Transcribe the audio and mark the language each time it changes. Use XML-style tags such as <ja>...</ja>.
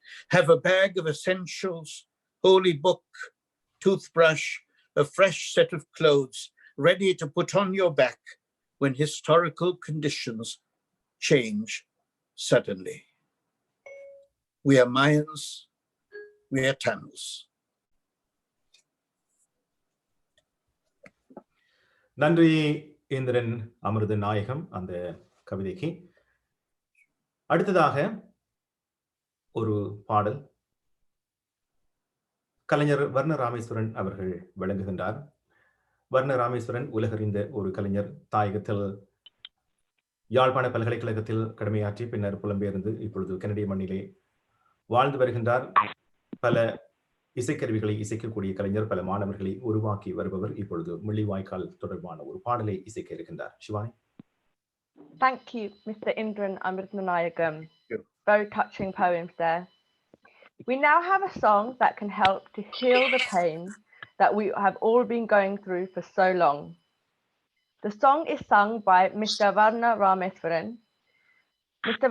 <en>Have a bag of essentials, holy book, toothbrush, a fresh set of clothes, ready to put on your back when historical conditions change suddenly. We are Mayans, we are Tamils.</en> <ta>நன்றி இந்திரன் அமிர்த நாயகம் அந்த கவிதைக்கு. அடுத்ததாக ஒரு பாடல் கலைஞர் வர்ண ராமேஸ்வரன் அவர்கள் வழங்குகின்றார். வர்ண ராமேஸ்வரன் உலகறிந்த ஒரு கலைஞர். தாயகத்தில் யாழ்ப்பாண பல்கலைக்கழகத்தில் கடமையாற்றி பின்னர் புலம்பெயர்ந்து இப்பொழுது கனடிய மண்ணிலே வாழ்ந்து வருகின்றார். பல இசைக்கருவிகளை இசைக்கக்கூடிய கலைஞர், பல மாணவர்களை உருவாக்கி வருபவர். இப்பொழுது முள்ளிவாய்க்கால் தொடர்பான ஒரு பாடலை இசைக்க இருக்கின்றார். Shivani.</ta> <en>Thank you, Mr. Indran Amrithanayagam. Very touching poems there. We now have a song that can help to heal the pain that we have all been going through for so long. The song is sung by Mr. Varna Rameswaran. Mr.</en>